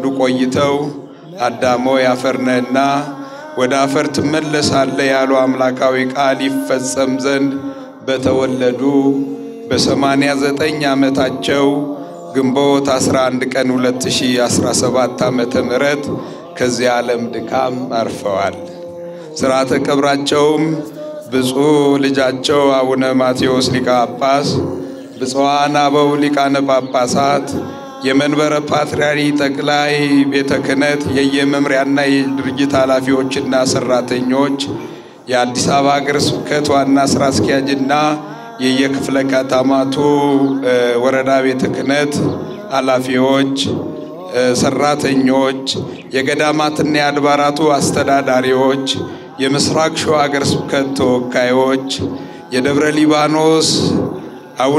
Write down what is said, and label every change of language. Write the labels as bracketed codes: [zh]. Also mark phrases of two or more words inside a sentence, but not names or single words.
[am] ቆይተው አዳሞ ያፈርነህና ወደ አፈር ትመለሳለህ ያሉ አምላካዊ ቃል ይፈጸም ዘንድ በተወለዱ በ89 ዓመታቸው ግንቦት 11 ቀን 2017 ዓመተ ምህረት ከዚህ ዓለም ድካም አርፈዋል። ሥርዓተ ቀብራቸውም ብፁዕ ልጃቸው አቡነ ማቴዎስ ሊቀ ጳጳስ፣ ብፁዓን አበው ሊቃነ ጳጳሳት፣ የመንበረ ፓትርያርክ ጠቅላይ ቤተ ክህነት የየመምሪያና የድርጅት ኃላፊዎችና ሰራተኞች፣ የአዲስ አበባ ሀገረ ስብከት ዋና ሥራ አስኪያጅና የየክፍለ ከተማቱ ወረዳ ቤተ ክህነት ኃላፊዎች፣ ሰራተኞች፣ የገዳማትና የአድባራቱ አስተዳዳሪዎች፣ የምስራቅ ሸዋ ሀገረ ስብከት ተወካዮች፣ የደብረ ሊባኖስ አቡነ